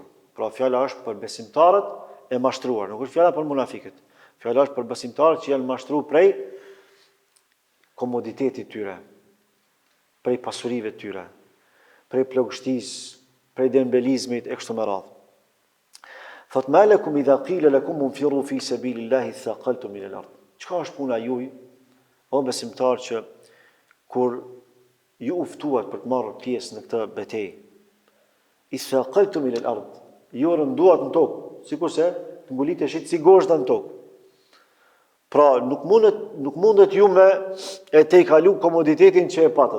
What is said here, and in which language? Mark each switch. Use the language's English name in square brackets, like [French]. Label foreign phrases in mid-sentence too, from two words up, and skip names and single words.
[Albanian] Pra fjala është për besimtarët e mashtruar, nuk është fjala për munafikët. Fjala është për besimtarët që janë mashtruar prej komoditetit tyre, prej pasurive tyre, prej plagështisë, prej dembelizmit e kështu me radhë. [Arabic] Thot ما لكم إذا قيل لكم انفروا في سبيل الله اثاقلتم إلى الأرض. [Albanian] Çka është puna juaj, o besimtar, që kur ju uftuat për të marrë pjesë në këtë betejë, [Arabic] اثاقلتم إلى الأرض, [Albanian] ju rënduat në tokë, sikurse të mbuliteshit si gozhda në tokë. Pra nuk mundet ju me e te i kalu komoditetin që e patët.